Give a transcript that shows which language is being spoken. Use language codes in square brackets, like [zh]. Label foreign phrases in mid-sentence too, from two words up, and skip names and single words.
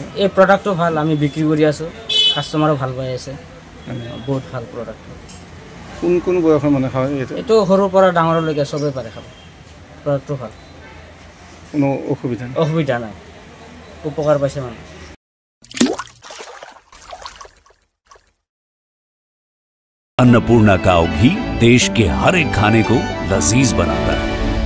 [as] এই প্ৰডাক্টটো ভাল, আমি বিক্ৰী কৰি আছোঁ, কাষ্টমাৰো ভাল পাই আছে, বহুত ভাল প্ৰডাক্ট। কোন কোন বয়সৰ মানুহে খায় এইটো? এইটো সৰুৰ পৰা ডাঙৰলৈকে চবেই পাৰে খাব, প্ৰডাক্টটো ভাল, কোনো অসুবিধা নাই? অসুবিধা নাই, উপকাৰ পাইছে মানুহ। [hi] अन्नपूर्णा काव घी देश के हर एक खाने को लजीज बनाता है।